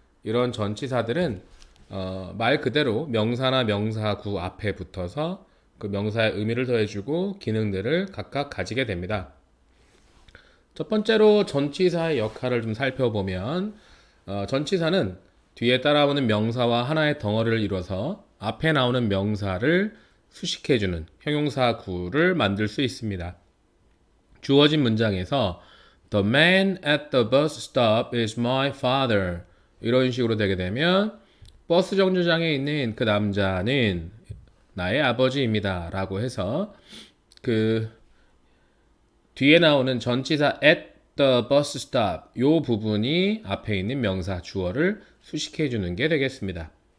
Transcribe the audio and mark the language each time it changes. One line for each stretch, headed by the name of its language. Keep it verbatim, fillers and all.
Korean: 이런 전치사들은 어, 말 그대로 명사나 명사구 앞에 붙어서 그 명사의 의미를 더해주고 기능들을 각각 가지게 됩니다. 첫 번째로 전치사의 역할을 좀 살펴보면 어, 전치사는 뒤에 따라오는 명사와 하나의 덩어리를 이뤄서 앞에 나오는 명사를 수식해주는 형용사구를 만들 수 있습니다. 주어진 문장에서
English: The man at the bus stop is my father.
Korean: 이런 식으로 되게 되면 버스 정류장에 있는 그 남자는 나의 아버지입니다. 라고 해서 그 뒤에 나오는 전치사
English: at the bus stop
Korean: 요 부분이 앞에 있는 명사 주어를 수식해 주는 게 되겠습니다.